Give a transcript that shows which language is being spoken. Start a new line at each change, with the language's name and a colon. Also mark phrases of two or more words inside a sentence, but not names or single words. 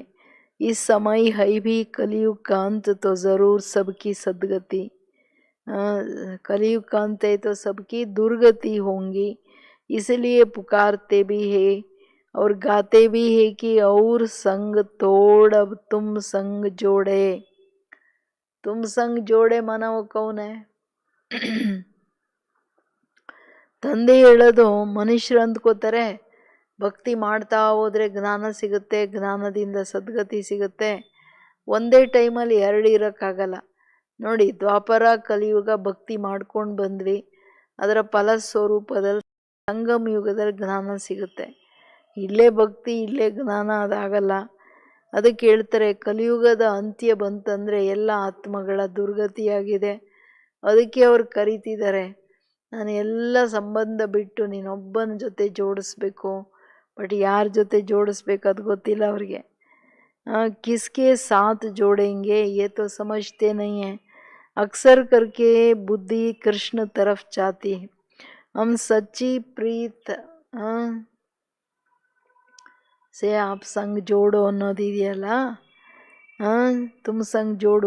Hindi: इस समय है भी कलयुग का अंत तो ज़रूर सबकी सदगति, कलयुग का अंत है तो सबकी दुर्गति होंगी। इसलिए पुकारते भी है और गाते भी है कि और संग तोड़ अब तुम संग जोड़े। तुम संग जोड़े माना वो कौन है?
Kannada: ತಂದೆ ಹೇಳೋದು ಮನುಷ್ಯರು ಅಂದ್ಕೋತಾರೆ ಭಕ್ತಿ ಮಾಡ್ತಾ ಹೋದರೆ ಜ್ಞಾನ ಸಿಗುತ್ತೆ, ಜ್ಞಾನದಿಂದ ಸದ್ಗತಿ ಸಿಗುತ್ತೆ. ಒಂದೇ ಟೈಮಲ್ಲಿ ಎರಡು ಇರೋಕ್ಕಾಗಲ್ಲ. ನೋಡಿ, ದ್ವಾಪರ ಕಲಿಯುಗ ಭಕ್ತಿ ಮಾಡ್ಕೊಂಡು ಬಂದ್ವಿ, ಅದರ ಫಲಸ್ವರೂಪದಲ್ಲಿ ಸಂಗಮ ಯುಗದಲ್ಲಿ ಜ್ಞಾನ ಸಿಗುತ್ತೆ. ಇಲ್ಲೇ ಭಕ್ತಿ ಇಲ್ಲೇ ಜ್ಞಾನ ಅದಾಗಲ್ಲ. ಅದಕ್ಕೆ ಹೇಳ್ತಾರೆ ಕಲಿಯುಗದ ಅಂತ್ಯ ಬಂತಂದರೆ ಎಲ್ಲ ಆತ್ಮಗಳ ದುರ್ಗತಿಯಾಗಿದೆ. ಅದಕ್ಕೆ ಅವ್ರು ಕರೀತಿದ್ದಾರೆ, ನಾನು ಎಲ್ಲ ಸಂಬಂಧ ಬಿಟ್ಟು ನೀನೊಬ್ಬನ ಜೊತೆ ಜೋಡಿಸ್ಬೇಕು. ಬಟ್ ಯಾರ ಜೊತೆ ಜೋಡಿಸ್ಬೇಕು ಅದು ಗೊತ್ತಿಲ್ಲ ಅವ್ರಿಗೆ.
Hindi: किसके साथ जोड़ेंगे ये तो समझते नहीं है। अक्सर करके बुद्धि कृष्ण तरफ जाती है। हम सच्ची प्रीत से आप संग जोड़ो ಅನ್ನೋದಿದೆಯಲ್ಲ, तुम संग जोड़ो।